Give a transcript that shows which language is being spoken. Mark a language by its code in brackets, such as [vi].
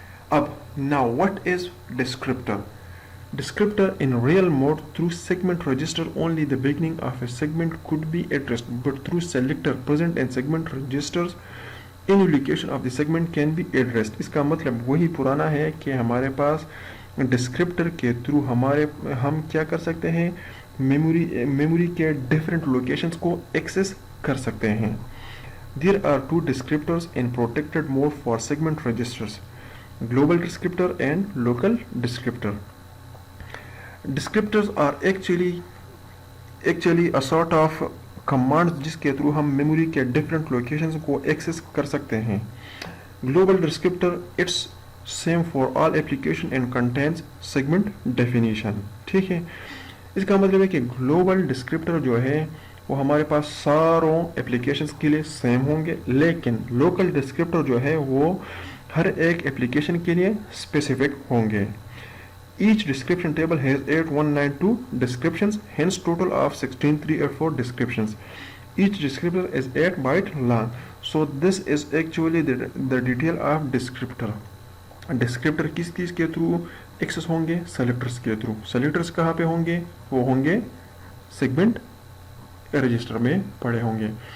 [ur] اب [en] Now what is descriptor? Descriptor in real mode through segment register only the beginning of a segment could be addressed, but through selector present in segment registers any location of the segment can be addressed. [ur] اس کا مطلب وہی پرانا ہے کہ ہمارے پاس descriptor کے through ہم کیا کر سکتے ہیں؟ میموری کے ڈفرینٹ لوکیشنز کو ایکسیس کر سکتے ہیں. [en] There are 2 descriptors in protected mode for segment registers, global descriptor and local descriptor. Descriptors are actually a sort of commands [ur] جس کے تھرو ہم میموری کے ڈفرینٹ لوکیشنز کو ایکسیس کر سکتے ہیں. [en] Global descriptor it's same for all application and contains segment definition. [ur] ٹھیک ہے. اس کا مطلب ہے کہ گلوبل ڈسکرپٹر جو ہے وہ ہمارے پاس ساروں اپلیکیشنز کے لیے سیم ہوں گے, لیکن لوکل ڈسکرپٹر جو ہے وہ ہر ایک اپلیکیشن کے لیے اسپیسیفک ہوں گے. [en] Each description table has 8192 descriptions, hence total of 16384 descriptions. Each descriptor is 8 byte long. So this is actually the detail of descriptor. [ur] Descriptor کس کے تھرو ایکسس ہوں گے؟ سلیکٹرز کے تھرو. سلیکٹرز کہاں پہ ہوں گے؟ وہ ہوں گے سیگمنٹ رجسٹر میں پڑے ہوں گے.